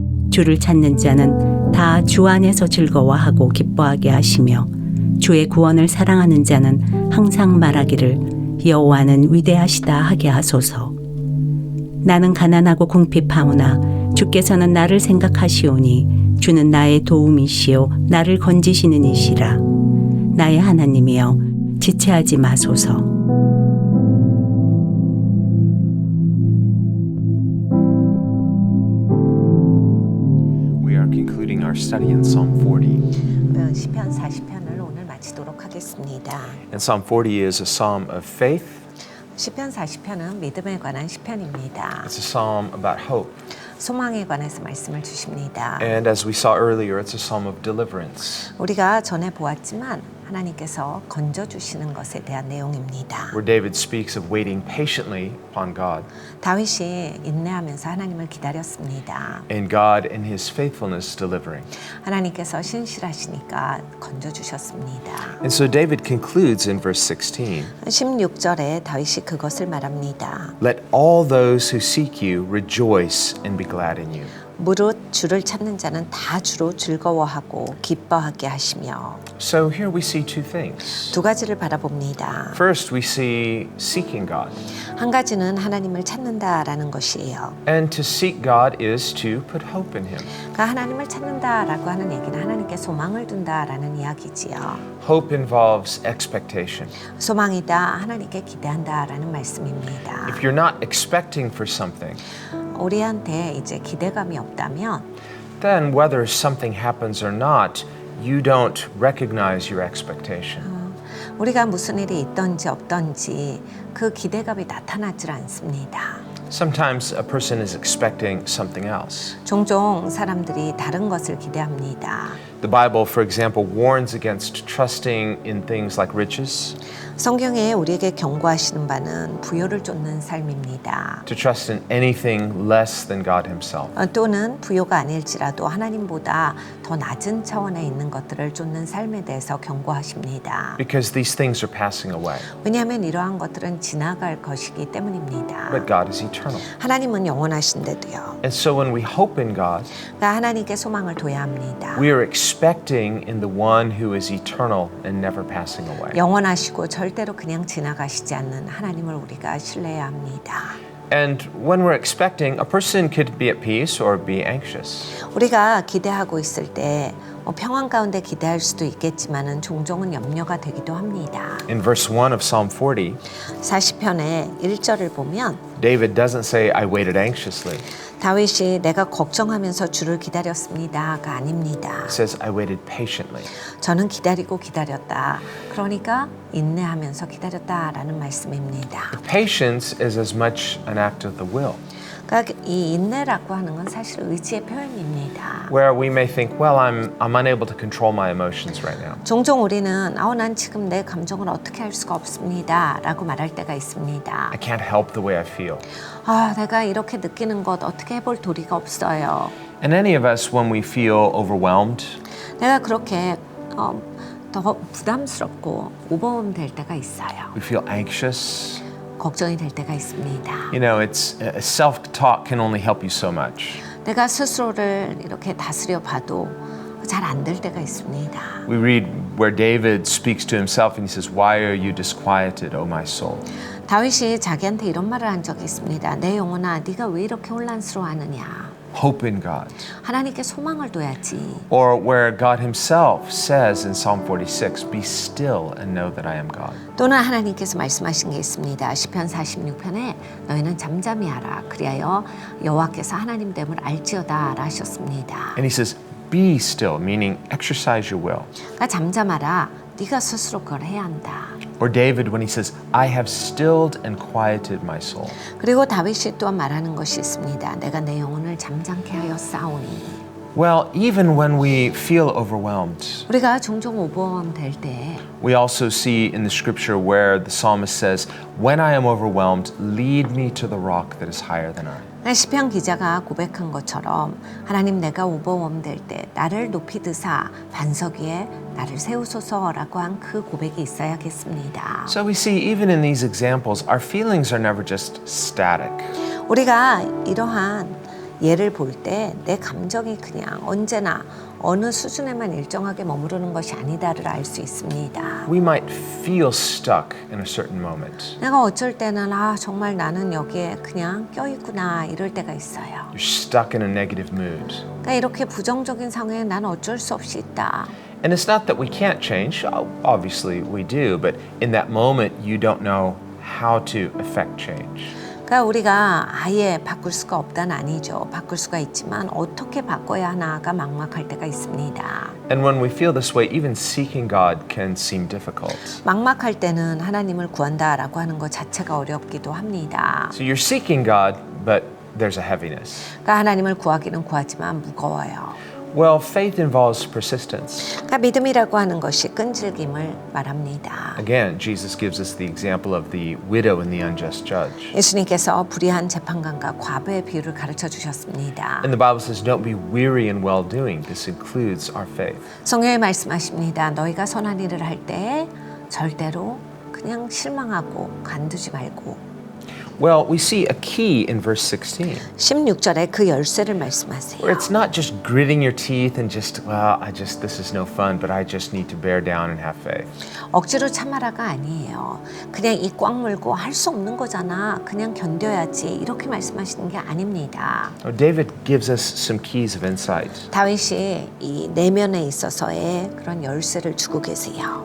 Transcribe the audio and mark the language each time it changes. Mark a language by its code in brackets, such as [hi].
[ko] 주를 찾는 자는 다 주 안에서 즐거워하고 기뻐하게 하시며 주의 구원을 사랑하는 자는 항상 말하기를 여호와는 위대하시다 하게 하소서. 나는 가난하고 궁핍하오나 주 주께서는 나를 생각하시오니 주는 나의 도움이시요 나를 건지시는 이시라. 나의 하나님이여 지체하지 마소서. [en] We are concluding our study in Psalm 40. [ko] 시편 40편을 오늘 마치도록 하겠습니다. [en] And Psalm 40 is a psalm of faith. [ko] 시편 40편은 믿음에 관한 시편입니다. [en] It's a psalm about hope. [ko] 소망에 관해서 말씀을 주십니다. [en] And as we saw earlier, it's a psalm of deliverance, [ko] 우리가 전에 보았지만 하나님께서 건져주시는 것에 대한 내용입니다. [en] where David speaks of waiting patiently upon God, [ko] 다윗이 인내하면서 하나님을 기다렸습니다. [en] and God in his faithfulness delivering. [ko] 하나님께서 신실하시니까 건져주셨습니다. [en] And so David concludes in verse 16, [ko] 16절에 다윗이 그것을 말합니다. [en] Let all those who seek you rejoice and be glad in you. [ko] 무릇 주를 찾는 자는 다 주로 즐거워하고 기뻐하게 하시며. [en] So here we see two things. [ko] 두 가지를 바라봅니다. [en] First, we see seeking God. [ko] 한 가지는 하나님을 찾는다라는 것이에요. [en] And to seek God is to put hope in Him. [ko] 그러니까 하나님을 찾는다라고 하는 얘기는 하나님께 소망을 둔다라는 이야기지요. [en] Hope involves expectation. [ko] 소망이다, 하나님께 기대한다라는 말씀입니다. [en] If you're not expecting for something, [ko] 우리한테 이제 기대감이 없다면 [en] then whether something happens or not, you don't recognize your expectation. [ko] 우리가 무슨 일이 있든지 없든지 그 기대감이 나타나질 않습니다. [en] Sometimes a person is expecting something else. [ko] 종종 사람들이 다른 것을 기대합니다. [en] The Bible, for example, warns against trusting in things like riches, [ko] 성경에 우리에게 경고하시는 바는 부요를 쫓는 삶입니다. [en] to trust in anything less than God Himself. [ko] 또는 부요가 아닐지라도 하나님보다 더 낮은 차원에 있는 것들을 쫓는 삶에 대해서 경고하십니다. [en] Because these things are passing away. [ko] 왜냐하면 이러한 것들은 지나갈 것이기 때문입니다. [en] But God is eternal. [ko] 하나님은 영원하신데도요. [en] And so when we hope in God, [ko] 그러니까 하나님께 소망을 둬야 합니다. [en] we are expecting in the one who is eternal and never passing away. [ko] 영원하시고 절대로 그냥 지나가시지 않는 하나님을 우리가 신뢰해야 합니다. [en] And when we're expecting, a person could be at peace or be anxious. [ko] 우리가 기대하고 있을 때 평안 가운데 기대할 수도 있겠지만은 종종은 염려가 되기도 합니다. [en] In verse 1 of Psalm 40, [ko] 40편의 1절을 보면 [en] David doesn't say, I waited anxiously. [ko] 다윗이 내가 걱정하면서 주를 기다렸습니다가 아닙니다. [en] He says, I waited patiently. [ko] 저는 기다리고 기다렸다. 그러니까 인내하면서 기다렸다라는 말씀입니다. [en] Patience is as much an act of the will, [ko] 그러니까 이 인내라고 하는 건 사실 의지의 표현입니다. [en] where we may think, well, I'm unable to control my emotions right now. [ko] 종종 우리는 난 지금 내 감정을 어떻게 할 수가 없습니다 라고 말할 때가 있습니다. [en] I can't help the way I feel. [ko] 내가 이렇게 느끼는 것 어떻게 해볼 도리가 없어요. [en] And any of us, when we feel overwhelmed, [ko] 내가 그렇게 더 부담스럽고 오버whelm 될 때가 있어요. [en] we feel anxious. [ko] 걱정이 될 때가 있습니다. [en] You know, it's self-talk can only help you so much. [ko] 내가 스스로를 이렇게 다스려 봐도 잘 안 될 때가 있습니다. [en] We read where David speaks to himself and he says, Why are you disquieted, O my soul? [ko] 다윗이 자기한테 이런 말을 한 적이 있습니다. 내 영혼아, 네가 왜 이렇게 혼란스러워하느냐? [en] Hope in God. [ko] 하나님께 소망을 둬야지. [en] Or where God himself says in Psalm 46, Be still and know that I am God. [ko] 또는 하나님께서 말씀하신 게 있습니다. 시편 46편에 너희는 잠잠히 하라. 그리하여 여호와께서 하나님 됨을 알지어다 하셨습니다. [en] And he says, Be still, meaning exercise your will. [ko] 그러니까 잠잠하라. 네가 스스로 그걸 해야 한다. [en] Or David when he says, I have stilled and quieted my soul. [ko] 그리고 다윗이 또한 말하는 것이 있습니다. 내가 내 영혼을 잠잠케 하여 싸우니. [en] Well, even when we feel overwhelmed, [ko] 우리가 종종 오버원 될 때 [en] we also see in the scripture where the psalmist says, When I am overwhelmed, lead me to the rock that is higher than I. [ko] 시편 기자가 고백한 것처럼 하나님 내가 오버원 될 때 나를 높이 드사 반석 위에 나를 세우소서라고 한 그 고백이 있어야겠습니다. [en] So we see even in these examples, our feelings are never just static. [ko] 우리가 이러한 얘를 볼 때 내 감정이 그냥 언제나 어느 수준에만 일정하게 머무르는 것이 아니다를 알 수 있습니다. [en] We might feel stuck in a certain moment. [ko] 내가 어쩔 때는 정말 나는 여기에 그냥 껴있구나 이럴 때가 있어요. [en] You're stuck in a negative mood. [ko] 그러니까 이렇게 부정적인 상황에 난 어쩔 수 없이 있다. [en] And it's not that we can't change. Obviously, we do. But in that moment, you don't know how to effect change. [ko] 그러니까 우리가 아예 바꿀 수가 없다는 아니죠. 바꿀 수가 있지만 어떻게 바꿔야 하나가 막막할 때가 있습니다. [en] And when we feel this way, even seeking God can seem difficult. [ko] 막막할 때는 하나님을 구한다라고 하는 것 자체가 어렵기도 합니다. [en] So you're seeking God, but there's a heaviness. [ko] 그러니까 하나님을 구하기는 구하지만 무거워요. [en] Well, faith involves persistence. [ko] 그러니까 믿음이라고 하는 것이 끈질김을 말합니다. [en] Again, Jesus gives us the example of the widow and the unjust judge. [ko] 예수님께서 불의한 재판관과 과부의 비유를 가르쳐 주셨습니다. [en] And the Bible says, don't be weary in well-doing. This includes our faith. [ko] 성경에 말씀하십니다. 너희가 선한 일을 할 때 절대로 그냥 실망하고 관두지 말고. [en] Well, we see a key in verse 16. [ko] 16절에 그 열쇠를 말씀하세요. [en] Where it's not just gritting your teeth and just, this is no fun, but I just need to bear down and have faith. [ko] 억지로 참아라가 아니에요. 그냥 이 꽉 물고 할 수 없는 거잖아. 그냥 견뎌야지. 이렇게 말씀하시는 게 아닙니다. [en] David gives us some keys of insight. [ko] 다윗이 이 내면에 있어서의 그런 열쇠를 주고 계세요.